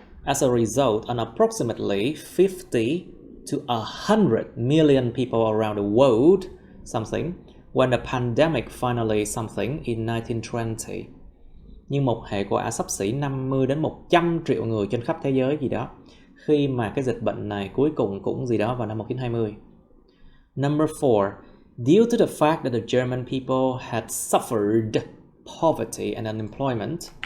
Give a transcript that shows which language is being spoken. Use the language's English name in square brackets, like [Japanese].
[English] As a result, an approximately 50 to 100 million people around the world something when the pandemic finally something in 1920. [Vietnamese] Nhưng một hệ quả xấp xỉ 50 đến 100 triệu người trên khắp thế giới gì đó khi mà cái dịch bệnh này cuối cùng cũng gì đó vào năm 1920. [English] Number 4, due to the fact that the German people had suffered poverty and unemployment.